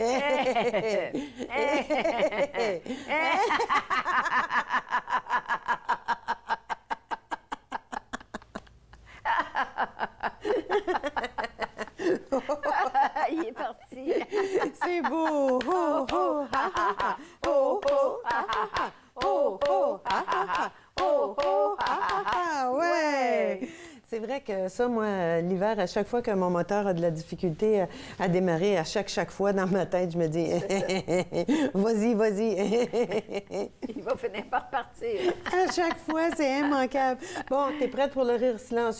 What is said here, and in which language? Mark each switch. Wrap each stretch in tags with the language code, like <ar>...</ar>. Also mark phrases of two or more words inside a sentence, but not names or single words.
<fr>Il est parti. C'est beau. Oh, oh, ha, ha, ha. Oh, oh, ha, ha, ha. Oh, oh, ha, ha, ha. Oh, oh, ha, ha, ha. Ouais! C'est vrai que ça, moi, l'hiver, à chaque fois que mon moteur a de la difficulté à démarrer, à chaque fois dans ma tête, je me dis « Vas-y. » Il va finir par partir. À chaque fois, c'est immanquable. Bon, t'es prête pour le rire silencieux?</fr>